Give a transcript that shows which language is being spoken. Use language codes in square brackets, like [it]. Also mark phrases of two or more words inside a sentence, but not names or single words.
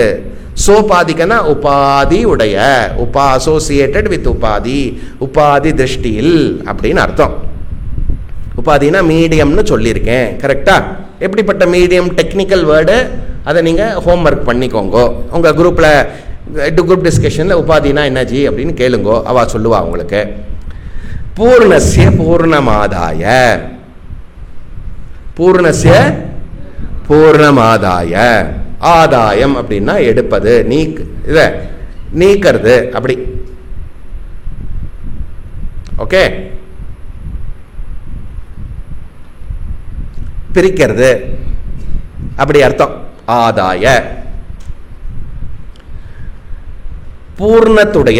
[ta] சோபாதிகனா உபாதி உடைய, [en] associated with [ta] உபாதி, உபாதி திருஷ்டியில் அப்படின்னு அர்த்தம். உபாதினா மீடியம்னு சொல்லியிருக்கேன். கரெக்டா? எப்படிப்பட்ட மீடியம்? [en] technical word, [ta] அதை நீங்க ஹோம்ஒர்க் பண்ணிக்கோங்க. உங்க [en] group discussion [ta] உபாதினா என்னஜி அப்படின்னு கேளுங்கோ, அவ சொல்லுவா உங்களுக்கு. [sa] पूर्णस्य पूर्णमादाय पूर्णस्य पूर्णमादाय. [ta] ஆதாயம் அப்படின்னா எடுப்பது, நீக்கிறது அப்படி. ஓகே, பிரிக்கிறது அப்படி அர்த்தம். ஆதாய பூர்ணத்துடைய.